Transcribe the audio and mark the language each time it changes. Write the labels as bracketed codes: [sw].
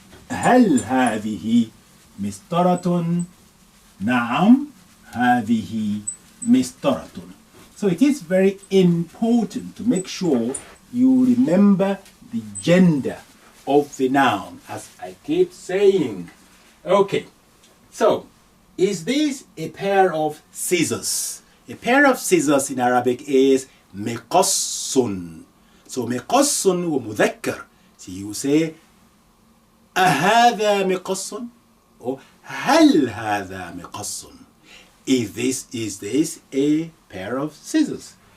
[ar] هل هذه مسطرة؟ نعم, هذه مسطرة. [en] So it is very important to make sure you remember the gender of the noun, as I keep saying. Okay, so is this a pair of scissors? A pair of scissors in Arabic is مقص. So [ar] مقص ومذكر. [en] So you say [ar] أهذا مقص [en] or [ar] هل هذا مقص? [en] Is this a pair of scissors?